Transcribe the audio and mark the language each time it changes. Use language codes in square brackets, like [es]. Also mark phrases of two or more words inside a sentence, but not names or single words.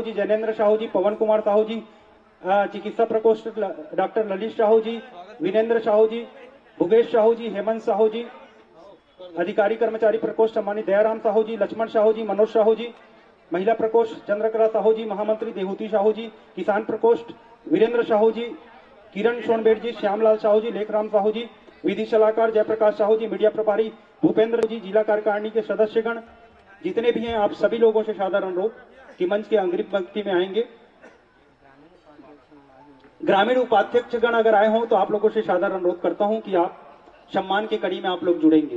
[hi] जी, जैनेन्द्र साहू जी, पवन कुमार साहू जी, चिकित्सा प्रकोष्ठ डॉक्टर ललित साहू जी, विनेन्द्र साहू जी, भुगेश साहू जी, हेमंत साहू जी, अधिकारी कर्मचारी प्रकोष्ठ सम्मानित दयाराम साहू जी, लक्ष्मण साहू जी, मनोज साहू जी, महिला प्रकोष्ठ चंद्रकला साहू जी, महामंत्री देहूती साहू जी, किसान प्रकोष्ठ वीरेंद्र साहू जी, किरण सोनबेट जी, श्यामलाल साहू जी, लेखराम साहू जी, विधि सलाहकार जयप्रकाश साहू जी, मीडिया प्रभारी भूपेंद्र जी, जिला कार्यकारिणी के सदस्यगण जितने भी हैं, आप सभी लोगों से सादर अनुरोध कि मंच के अग्रिम पंक्ति में आएंगे। ग्रामीण उपाध्यक्षगण अगर आए हों तो आप लोगों से सादर अनुरोध करता हूं कि आप सम्मान की कड़ी में आप लोग जुड़ेंगे।